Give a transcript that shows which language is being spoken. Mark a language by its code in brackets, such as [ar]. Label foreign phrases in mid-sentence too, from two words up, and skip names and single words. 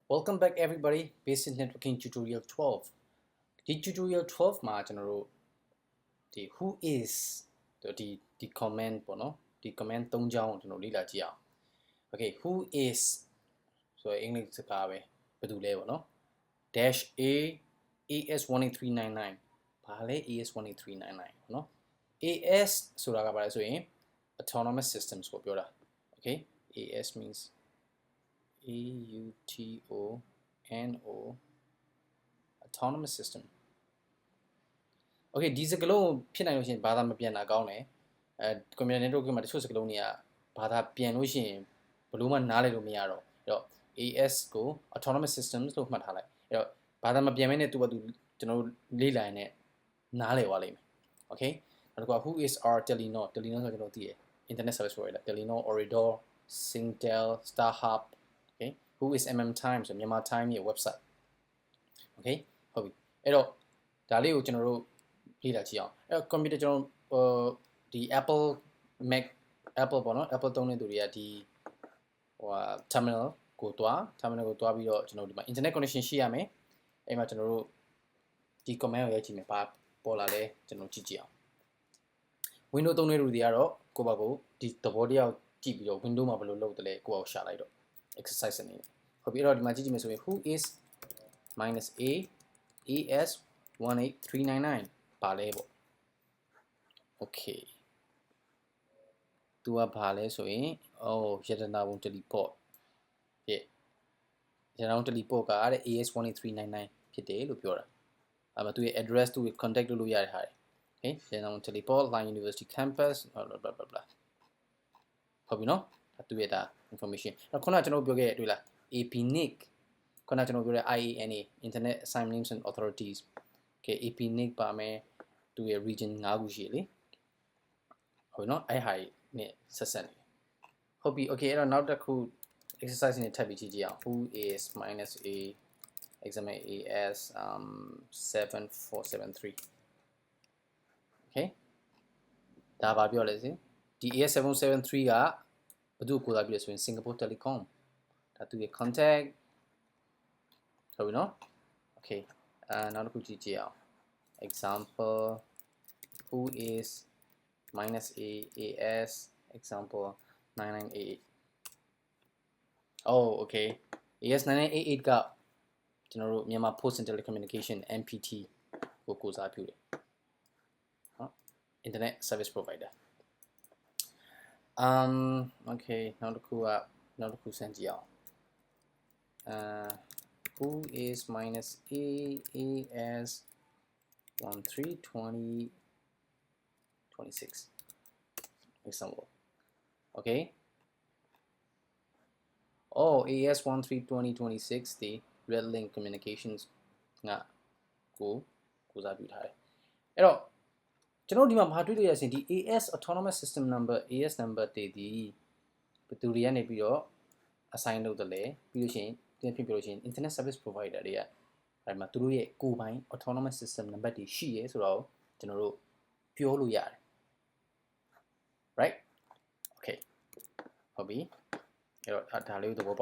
[en] Welcome back everybody. Basic Networking Tutorial 12. [my] The Tutorial 12 မှာကျွန်တော်တို့ဒီ [en] who is [my] ဒီ comment ပေါ့နော် ဒီ comment ၃ချောင်းကိုကျွန်တော်လေ့လာကြည့်အောင် [en] Okay, who is [my] ဆိုတော့အင်္ဂလိပ်စကားပဲဘယ်သူလဲပေါ့နော် [en] dash a as18399 [my] ဘာလဲ as18399 ပေါ့နော် as ဆိုတာကဘာလဲဆိုရင် [en] autonomous systems [my] ကိုပြောတာ [en] Okay, as means AUTONO autonomous system. [my] Okay, ဒီစကားလုံးဖြစ်နိုင်လို့ရှိရင်ဘာသာမပြန်တာကောင်းတယ်ကွန်ပျူတာ network မှာတချို့စကားလုံးတွေကဘာသာပြန်လို့ရှိရင်ဘယ်လိုမှနားလည်လို့မရတော့အဲ့တော့ AS ကို [en] autonomous systems [my] လို့မှတ်ထားလိုက်အဲ့ တော့ဘာသာမပြန်မဲနဲ့သူ့ဘာသူကျွန်တော်တို့လေ့လာရင်နားလည်သွားလိမ့်မယ် Okay နောက်တစ်ခုက [en] who is our Telenor [my] ဆိုကျွန်တော်သိတယ် [en] internet service provider Telenor Ooredoo [my] Singtel StarHub [en] Okay, who is Times [my] ဆိုမြန်မာ Time ရဲ့ website Okay ဟုတ်ပြီအဲ့တော့ဒါလေးကိုကျွန်တော်တို့လေ့လာကြည့်အောင်အဲ့တော့ computer ကျွန်တော်ဒီ Apple Mac Apple ပေါ့နော် Apple သုံးတဲ့သူတွေကဒီterminal ကိုတွားပြီးတော့ကျွန်တော်ဒီမှာ internet connection ရှိရမယ်အဲ့မှာကျွန်တော်တို့ဒီ command ကိုရိုက်ကြည့်မယ်ဘာပေါ်လာလဲကျွန်တော်ကြည့်အောင် Windows သုံးတဲ့လူတွေကတော့ကိုယ့်ဘာကိုဒီသဘောတရားကိုကြည့်ပြီးတော့ Windows မှာဘယ်လိုလုပ်တယ်လဲကိုယ့်အောင်ရှာလိုက်တော့exercise အနေနဲ့ဟုတ်ပြီအဲ့တော့ဒီမှာကြည့်ကြည့်မယ်ဆိုရင် [en] who is -a [my] as18399 ဘာလဲပေါ့ okay သူကဘာလဲဆိုရင်ရတနာဘုံ teleport ဖြစ်ရတနာဘုံ teleport ကတဲ့ as18399 ဖြစ်တယ်လို့ပြော တာအဲ့မှာသူရဲ့ address သူရဲ့ contact လုပ်လို့ရတဲ့ဟာတွေ okay ရတနာဘုံ teleport [en] Line University campus blah blah blah [my] ဟုတ်ပြီနော်သူရဲ့ဒါ information အဲ့ခုနကကျွန်တော်ပြောခဲ့တွေ့လား APNIC ခုနကကျွန်တော်ပြောတဲ့ IANA [en] Internet Assigned Names and Authorities Okay APNIC [my] ပါမယ်သူရဲ့ region 5ခုရှိလေဟုတ်ပြီနော်အဲ့ဟာနဲ့ဆက်ဆက်နေဟုတ်ပြီ Okay အဲ့တော့နောက်တစ်ခု exercise နဲ့ထပ်ပြီးကြည့်ကြအောင် [en] who is -a exam as [my] 7473 Okay ဒါဘာပြောလဲစီဒီ AS773 ကဘယ်သူကိုလာပြီးလဲဆိုရင် Singapore Telecom ဒါသူရဲ့ contact ဟုတ်ပြီနော် Okay နောက်တစ်ခုကြည့်ကြည့်အောင် example [en] who is -a as example 9988 oh okay as9988 [my] ကကျွန်တော်တို့မြန်မာ Post and Telecommunication MPT ကိုစားပြုတယ်ဟုတ် [en] Internet Service Provider [my] okay နောက်တစ်ခုစမ်းကြည့်အောင် [en] who is -a as 132026 example okay as 132026 the Red Link Communications [my] ငါကိုစားပြုထားတယ်အဲ့တော့ကျွန်တော်ဒီမှာမဟာတွေ့လို့ရရင်ဒီ AS [en] autonomous system number AS number [my] တည်ဒီဘယ်သူတွေကနေပြီးတော့ assign လုပ်တယ်လဲပြီးလို့ရှိရင်ပြန်ဖြစ်လို့ရှိရင် [en] internet service provider [my] တွေကအဲ့မှာသူတို့ရဲ့ကိုယ်ပိုင် [en] autonomous system number [my] တွေရှိရဲဆိုတော့ကျွန်တော်တို့ပြောလို့ရတယ် [en] right okay [my] ဟုတ်ပြီအဲ့တော့ဒါလေးကိုသဘော